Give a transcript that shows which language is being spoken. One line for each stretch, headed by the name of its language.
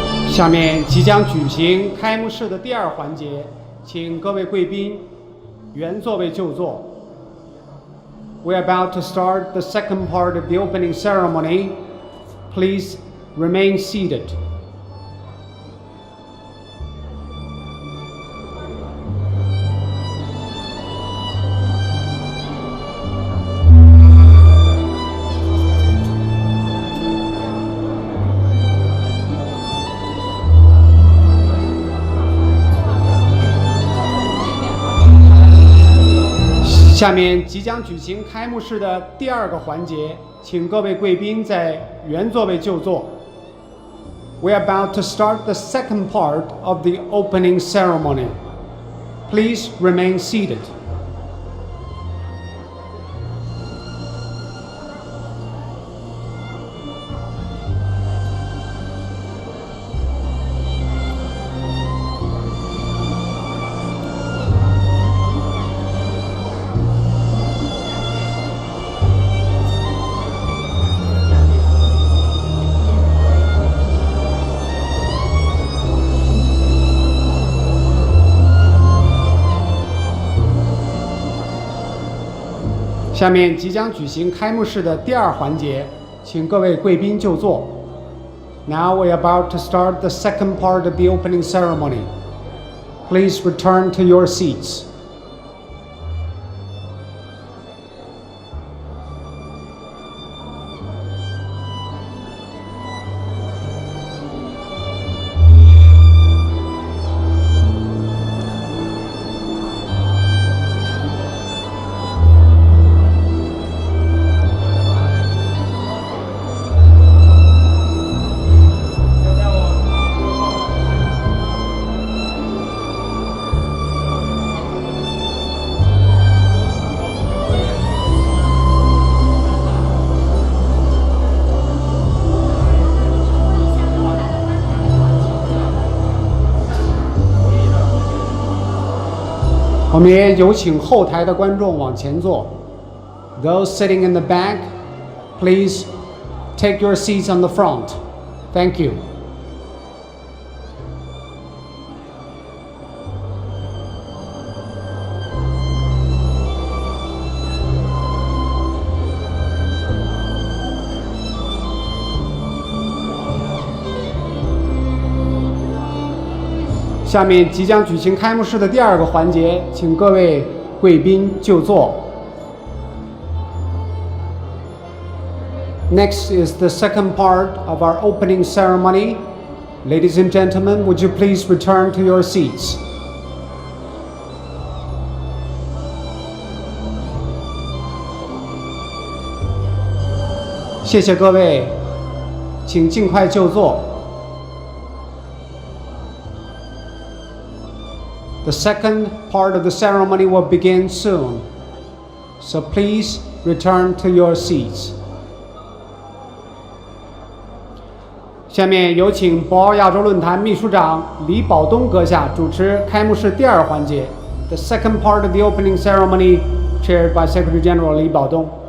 Chinese: 下面即将举行开幕式的第二环节，请各位贵宾原座位就座。
English: We are about to start the second part of the opening ceremony. Please remain seated.
Chinese: 下面即将举行开幕式的第二个环节，请各位贵宾在原座位就座。
English: We are about to start the second part of the opening ceremony. Please remain seated.
Chinese: 下面即将举行开幕式的第二环节，请各位贵宾就座。
English: Now we are about to start the second part of the opening ceremony. Please return to your seats.
Chinese: 我们也有请后台的观众往前坐。
English: Those sitting in the back, please take your seats on the front. Thank you.
Chinese: 下面即将举行开幕式的第二个环节，请各位贵宾就座。
English: Next is the second part of our opening ceremony. Ladies and gentlemen, would you please return to your seats?
Chinese: 谢谢各位，请尽快就座。
English: The second part of the ceremony will begin soon, so please return to your seats.
Chinese: 下面有请博鳌亚洲论坛秘书长李保东阁下主持开幕式第二环节
English: The second part of the opening ceremony, chaired by Secretary General
Chinese: 李保东。